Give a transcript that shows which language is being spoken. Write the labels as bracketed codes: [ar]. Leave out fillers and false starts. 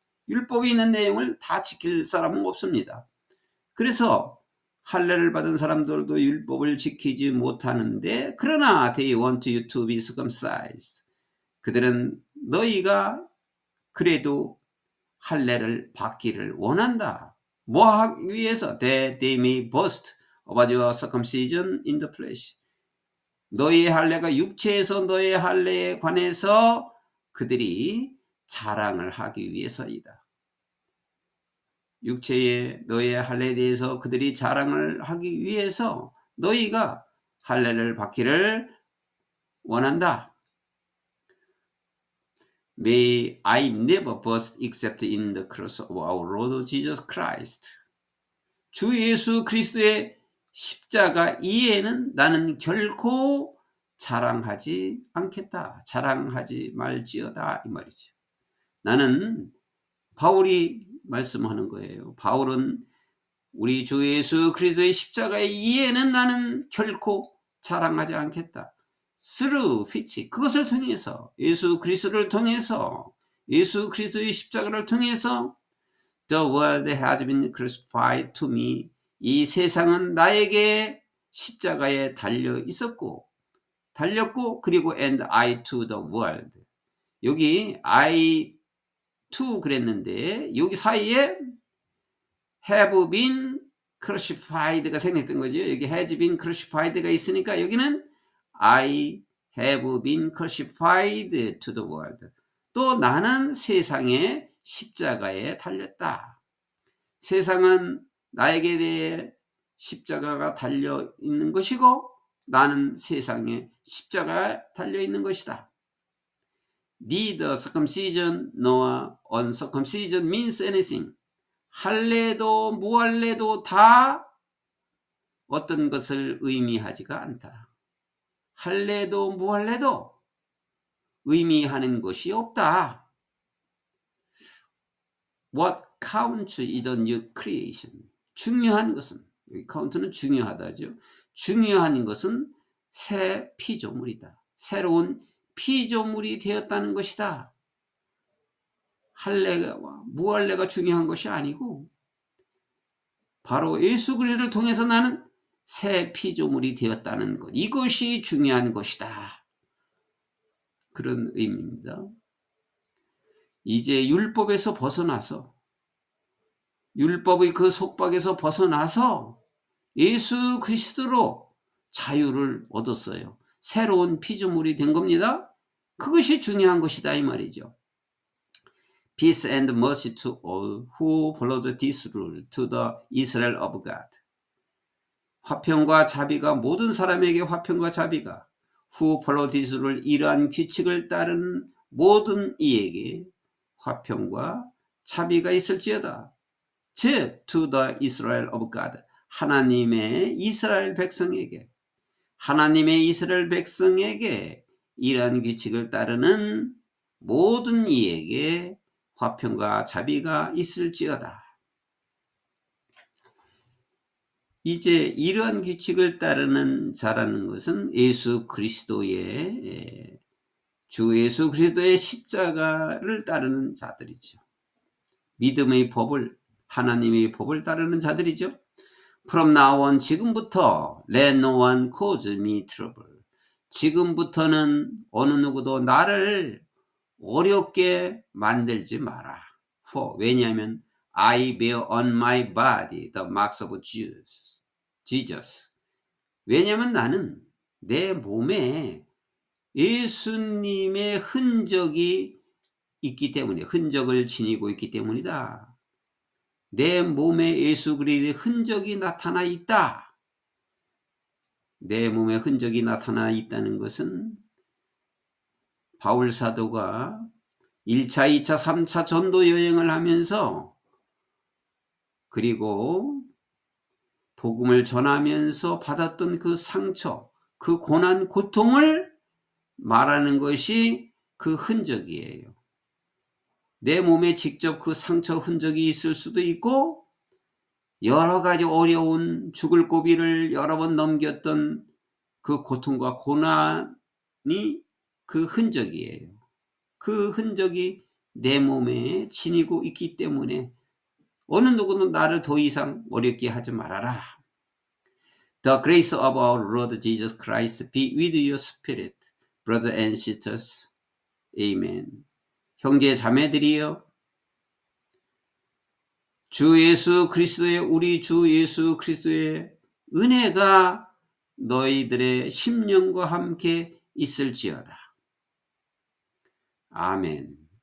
[ko] 율법에 있는 내용을 다 지킬 사람은 없습니다. 그래서 할례를 받은 사람들도 율법을 지키지 못하는데, 그러나 [en] they want you to be circumcised. [ko] 그들은 너희가 그래도 할례를 받기를 원한다. 뭐 하기 위해서? [en] That they may boast about your circumcision in the flesh. [ko] 너희의 할례가 육체에서 너희의 할례에 관해서 그들이 자랑을 하기 위해서이다. 육체의 너희의 할례에 대해서 그들이 자랑을 하기 위해서 너희가 할례를 받기를 원한다. [en] May I never boast except in the cross of our Lord Jesus Christ. [ko] 주 예수 그리스도의 십자가 이외에는 나는 결코 자랑하지 않겠다. 자랑하지 말지어다, 이 말이죠. 나는, 바울이 말씀하는 거예요. 바울은 우리 주 예수 그리스도의 십자가 이외에는 나는 결코 자랑하지 않겠다. [en] through which, [ko] 그것을 통해서, 예수 그리스도를 통해서, 예수 그리스도의 십자가를 통해서 [en] the world has been crucified to me. [ko] 이 세상은 나에게 십자가에 달렸고 그리고 [en] and I to the world. [ko] 여기 I to 그랬는데 여기 사이에 [en] have been crucified [ko] 가 생겼던 거죠. [en] 여기 has been crucified가 [ko] 있으니까 여기는 [en] I have been crucified to the world. [ko] 또 나는 세상에 십자가에 달렸다. 세상은 나에게 대해 십자가가 달려 있는 것이고 나는 세상에 십자가에 달려 있는 것이다. [en] Neither circumcision nor uncircumcision means anything. [ko] 할례도 무할례도 다 어떤 것을 의미하지가 않다. 할례도 무할례도 의미하는 것이 없다. [en] What counts is the new creation. [ko] 중요한 것은, 여기 count는 중요하다죠. 중요한 것은 새 피조물이다. 새로운 피조물이 되었다는 것이다. 할례와 무할례가 중요한 것이 아니고 바로 예수 그리스도를 통해서 나는 새 피조물이 되었다는 것, 이것이 중요한 것이다. 그런 의미입니다. 이제 율법에서 벗어나서, 율법의 그 속박에서 벗어나서 예수 그리스도로 자유를 얻었어요. 새로운 피조물이 된 겁니다. 그것이 중요한 것이다 이 말이죠. [en] Peace and mercy to all who followed this rule, to the Israel of God. [ko] 화평과 자비가 모든 사람에게 화평과 자비가 [en] who follow this rule, [ko] 이러한 규칙을 따르는 모든 이에게 화평과 자비가 있을지어다. 즉 [en] to the Israel of God, [ko] 하나님의 이스라엘 백성에게, 하나님의 이스라엘 백성에게 이러한 규칙을 따르는 모든 이에게 화평과 자비가 있을지어다. 이제 이러한 규칙을 따르는 자라는 것은 예수 그리스도의 주 예수 그리스도의 십자가를 따르는 자들이죠. 믿음의 법을, 하나님의 법을 따르는 자들이죠. [en] From now on, [ko] 지금부터 [en] let no one cause me trouble. [ko] 지금부터는 어느 누구도 나를 어렵게 만들지 마라. [en] For, [ko] 왜냐하면 [en] I bear on my body the marks of Jesus. [ko] 왜냐하면 나는 내 몸에 예수님의 흔적이 있기 때문에, 흔적을 지니고 있기 때문이다. 내 몸에 예수 그리스도의 흔적이 나타나 있다. 내 몸에 흔적이 나타나 있다는 것은 바울 사도가 1차, 2차, 3차 전도 여행을 하면서 그리고 복음을 전하면서 받았던 그 상처, 그 고난, 고통을 말하는 것이 그 흔적이에요. 내 몸에 직접 그 상처 흔적이 있을 수도 있고 여러 가지 어려운 죽을 고비를 여러 번 넘겼던 그 고통과 고난이 그 흔적이에요. 그 흔적이 내 몸에 지니고 있기 때문에 어느 누구는 나를 더 이상 어렵게 하지 말아라. [en] The grace of our Lord Jesus Christ be with your spirit, brothers and sisters. Amen. [ko] 형제 자매들이여, 주 예수 그리스도의, 우리 주 예수 그리스도의 은혜가 너희들의 심령과 함께 있을지어다. 아멘.